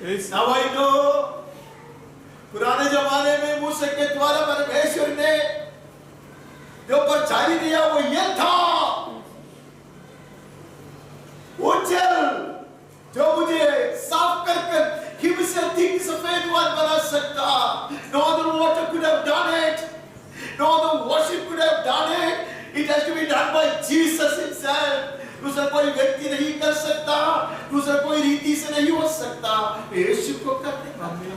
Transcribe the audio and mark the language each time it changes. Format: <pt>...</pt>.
<en>Now I know,</en> <hi>पुराने जमाने में मूसा के द्वारा परमेश्वर ने जो परछाई दिया वो ये था, वो जल जो मुझे साफ कर हिम से अधिक सफेद बना सकता।</hi> <en>No other water could have done it, no other worship could have done it, it has to be done by Jesus himself।</en> <hi>दूसरा कोई व्यक्ति नहीं कर सकता, दूसरा कोई रीति से नहीं हो सकता, यीशु को करने का।</hi>